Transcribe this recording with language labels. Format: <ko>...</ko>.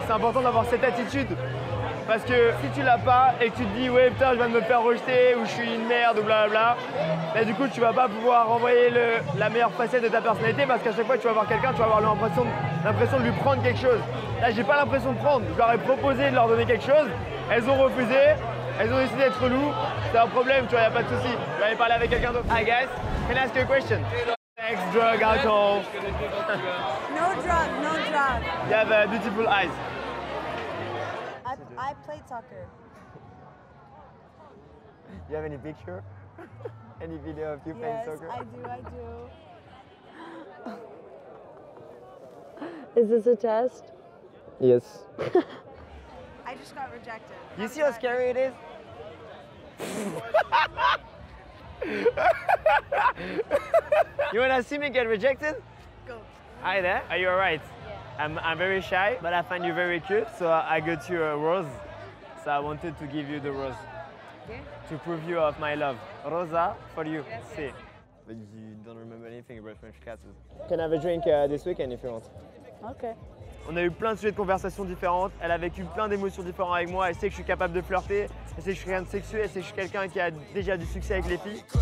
<fr>C'est important d'avoir cette attitude. Parce que si tu l'as pas et que tu te dis ouais putain je viens de me faire rejeter ou je suis une merde ou blablabla, bah, du coup tu vas pas pouvoir renvoyer la meilleure facette de ta personnalité parce qu'à chaque fois que tu vas voir quelqu'un, tu vas avoir l'impression de lui prendre quelque chose. Là j'ai pas l'impression de prendre, je leur ai proposé de leur donner quelque chose, elles ont refusé, elles ont décidé d'être reloues, c'est un problème, tu vois, y a pas de souci. Je vais aller parler avec quelqu'un d'autre.</fr> <en>Hi guys, can I ask you a question? Sex, drug, alcohol. No drug, no drug. You have beautiful eyes. I played soccer. You have any picture? Any video of you playing Yes, soccer? I do. Is this a test? Yes. I just got rejected. You see how scary it is? You wanna see me get rejected? Go. Hi there, are you alright? I'm very shy, but I find you very cute, so I got you a rose. So I wanted to give you the rose. Okay. To prove you of my love. Rosa, for you. See. But you don't remember anything about French classes. Can I have a drink this weekend if you want? Okay.</en> <fr>On a eu plein de sujets de conversation différentes, elle a vécu plein d'émotions différentes avec moi, elle sait que je suis capable de flirter, elle sait que je suis rien de sexuel, elle sait que je suis quelqu'un qui a déjà du succès avec les filles.</fr>